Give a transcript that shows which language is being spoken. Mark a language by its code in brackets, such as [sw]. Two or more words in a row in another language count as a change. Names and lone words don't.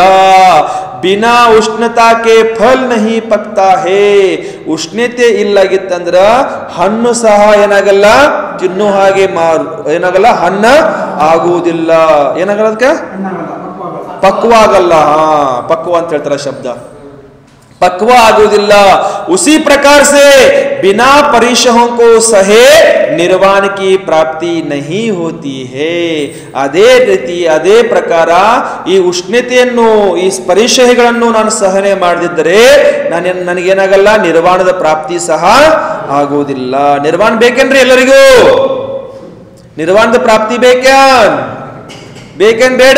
[hi] बिना उष्णताके फल नहीं पकता है, [kn] ಉಷ್ಣತೆ ಇಲ್ಲಾಗಿತ್ತಂದ್ರ ಹಣ್ಣು ಸಹ ಏನಾಗಲ್ಲ ತಿನ್ನು ಹಾಗೆ ಏನಾಗಲ್ಲ ಹಣ್ಣ ಆಗುವುದಿಲ್ಲ. ಏನಾಗಲ್ಲ ಅದಕ್ಕೆ ಪಕ್ವ ಆಗಲ್ಲ. ಪಕ್ವ ಅಂತ ಹೇಳ್ತಾರ ಶಬ್ದ, ಪಕ್ವ ಆಗುದಿಲ್ಲ. [hi] उसी प्रकार से बिना परिशहों को सहे निर्वाण की प्राप्ति नहीं होती है. [kn] ಅದೇ ರೀತಿ ಅದೇ ಪ್ರಕಾರ ಈ ಉಷ್ಣತೆಯನ್ನು, ಈ ಪರಿಶಹಗಳನ್ನು ನಾನು ಸಹನೆ ಮಾಡದಿದ್ದರೆ ನನಗೇನಾಗಲ್ಲ ನಿರ್ವಾಣದ ಪ್ರಾಪ್ತಿ ಸಹ ಆಗುವುದಿಲ್ಲ. ನಿರ್ವಾಣ ಬೇಕೇನ್ರಿ ಎಲ್ಲರಿಗೂ? ನಿರ್ವಾಣದ ಪ್ರಾಪ್ತಿ ಬೇಕೇನ್ ಬೇಡ?